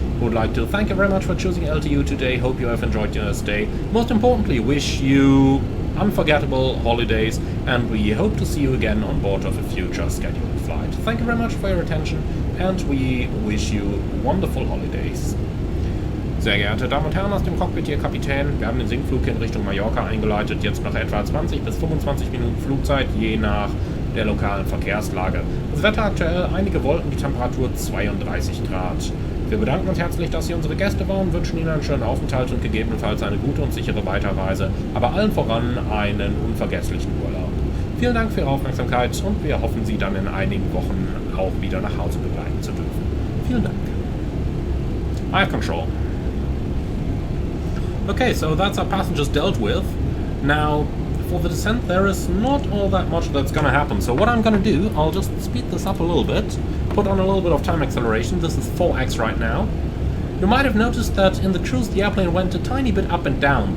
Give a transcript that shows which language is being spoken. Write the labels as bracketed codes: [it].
[en] Would like to thank you very much for choosing LTU today. Hope you have enjoyed your stay. Most importantly, wish you unforgettable holidays, and we hope to see you again on board of a future scheduled flight. Thank you very much for your attention, and we wish you wonderful holidays. [de] Sehr geehrte Damen und Herren, aus dem Cockpit hier Kapitän. Wir haben den Sinkflug in Richtung Mallorca eingeleitet, jetzt noch etwa 20 bis 25 Minuten Flugzeit, je nach der lokalen Verkehrslage. Das Wetter aktuell, einige Wolken, die Temperatur 32 Grad. Wir bedanken uns herzlich, dass Sie unsere Gäste waren, wünschen Ihnen einen schönen Aufenthalt und gegebenenfalls eine gute und sichere Weiterreise, aber allen voran einen unvergesslichen Urlaub. Vielen Dank für Ihre Aufmerksamkeit und wir hoffen, Sie dann in einigen Wochen auch wieder nach Hause begleiten zu dürfen. Vielen Dank. [en] I have control. Okay, so that's our passengers dealt with. Now, for the descent, there is not all that much that's gonna happen. So what I'm gonna do, I'll just speed this up a little bit, put on a little bit of time acceleration. This is 4x right now. You might have noticed that in the cruise the airplane went a tiny bit up and down.